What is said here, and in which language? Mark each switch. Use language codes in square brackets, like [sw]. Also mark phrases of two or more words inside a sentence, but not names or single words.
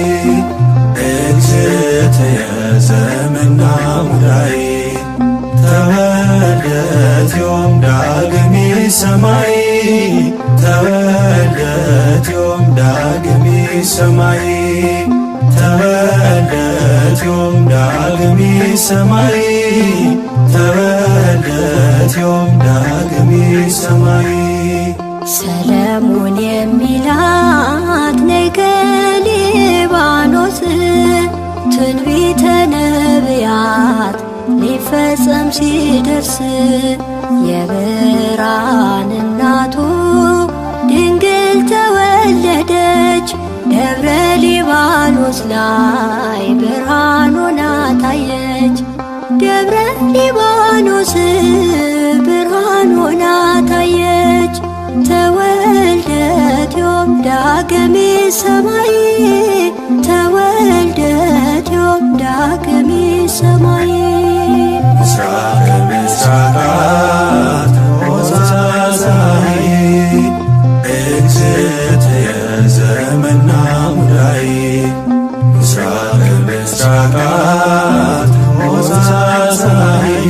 [gez] እግዝእትየ ዘመና ሙዳዬ ተወልደት ዮም ዳግሜ ሰማይ ተወልደት ዮም ዳግሜ ሰማይ ተወልደት ዮም ዳግሜ ሰማይ ተወልደት ዮም ዳግሜ ሰማይ [am] ሰለሞን የሚላት ነገ ሊባኖስ ትንቢተ ነቢያት ሊፈጸም ሲደርስ የብርሃን እናቱ ድንግል ተወለደች ደብረ ሊባኖስ ላይ ብርሃን ሆና ታየች ደብረ ሊባኖስ ብርሃን ሆና ታየች [gez] ተወልደት ዮም ዳግሜ ሰማይ ተወልደት ዮም ዳግሜ ሰማይ ምስራቀ ምስራቃት ሙዛዛዬ እግዝእትየ ዘመና ሙዳዬ ምስራቀ ምስራቃት ሙዛዛዬ